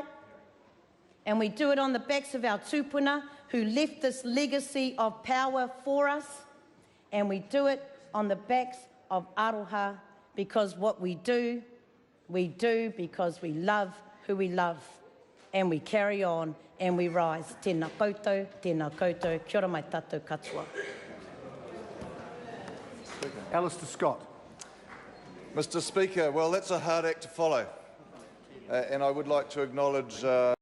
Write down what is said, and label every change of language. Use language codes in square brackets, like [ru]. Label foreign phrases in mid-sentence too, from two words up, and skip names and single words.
[en] And we do it on the backs of our tūpuna who left this legacy of power for us. And we do it on the backs of aroha, because what we do because we love who we love. and we carry on and we rise. [mi] Tēnā koutou, kia ora mai tātou katoa. [en] Alistair Scott. Mr. Speaker, well, that's a hard act to follow. And I would like to acknowledge